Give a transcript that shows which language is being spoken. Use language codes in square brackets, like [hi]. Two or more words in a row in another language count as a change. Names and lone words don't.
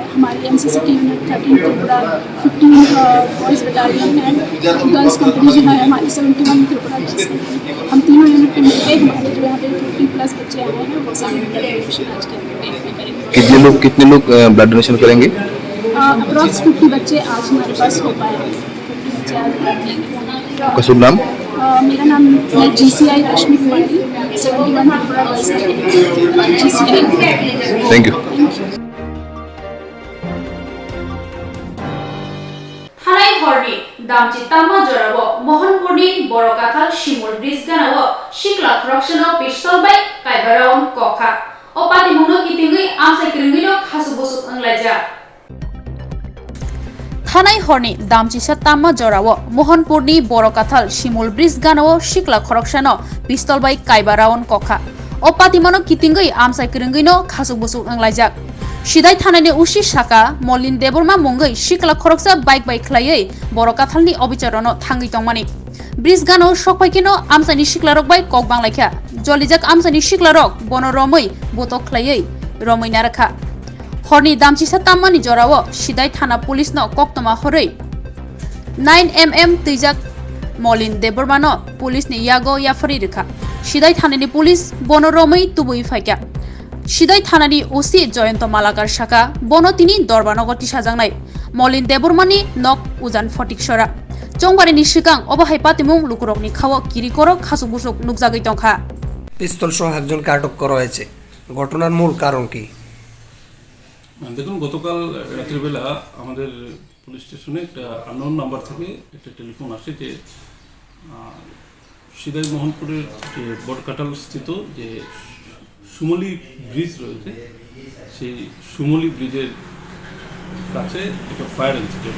[hi] हमारी एनसीसी की यूनिट 13 त्रिपुरा, 15 बॉयज़ बटालियन एंड गर्ल्स कंपनी जो है हमारी 71 त्रिपुरा की, हम तीनों यूनिट के मिलकर हमारे जो यहाँ पे 50+ बच्चे आए हैं वो सभी [en] blood donation [hi] आज के कैंप में करेंगे। कितने लोग [en] blood donation [hi] करेंगे? अप्रॉक्स 50 बच्चे आज हमारे पास हो पाए हैं। 50 बच्चे आज ब्लड देंगे। आपका शुभ नाम? मेरा नाम है GCI रश्मि कुमारी, 71 त्रिपुरा बॉयज़ GCI। [en] thank you. [trp] थानाय हरनि दामचि तामा जराबो मोहनपुरनि बरकाथाल शिमुल ब्रिज गानाव शिकला क्रक्सनो पिस्तल बाय कायबारावन कखा ओ पातिमुनो कितिंगै आमसाय क्रिंगिलो खासुबुसु अंगलायजा। थानाय हरनि दामचिसा तामा जराव मोहनपुरनि बरकाथाल शिमुल ब्रिज गानाव शिकला खरकसानो पिस्तल बाय कायबारावन कखा ओ पातिमानो कितिंगै आमसाय क्रिंगिनो खासुबुसु अंगलायजा। सिदाय थानायनि उसी शाखा मलिन देबरमा मंगै शिकला खरकसा बाइक खलायै बरकाथालनि अबिचारनो थांगै तंमानि ब्रिज गानो सकपाइकिनो आमसायनि शिकलारक बाय कक बांलायखा जलिजाक आमसायनि शिकलारक बनरमै बतक खलायै रमैना रखा। हरनि दामचिसा तामानि जराव सिदाय थाना पुलिसनो कोक्तमा हरै 9mm तैजाक मलिन देबरमानो पुलिसनि यागो याफरी रेखा सिदाय थानानि पुलिस बनरमै तुबुई फाइका सिदाय थानानि ओसि जयंत मालाकार शाखा बनो तिनि दरबानगति साजांनाय मलिन देबरमानि नक उजान फटिकसरा चंबारिनि सिगां अबाहाय पातिमुं लुकुरकनि खाव किरिकरक खासुबुसुक नुकजागै दंखा। [bn] পিস্তল সহ একজনকে আটক করা হয়েছে। ঘটনার মূল কারণ কি? দেখুন, গতকাল রাত্রিবেলা আমাদের [en] police station [bn] একটা [en] unknown number [bn] থেকে একটা টেলিফোন আসে যে সিদাই মোহনপুরের যে বড়কাটাল স্থিত যে সুমলি ব্রিজ রয়েছে সেই সুমলি ব্রিজের কাছে একটা [en] fire incident.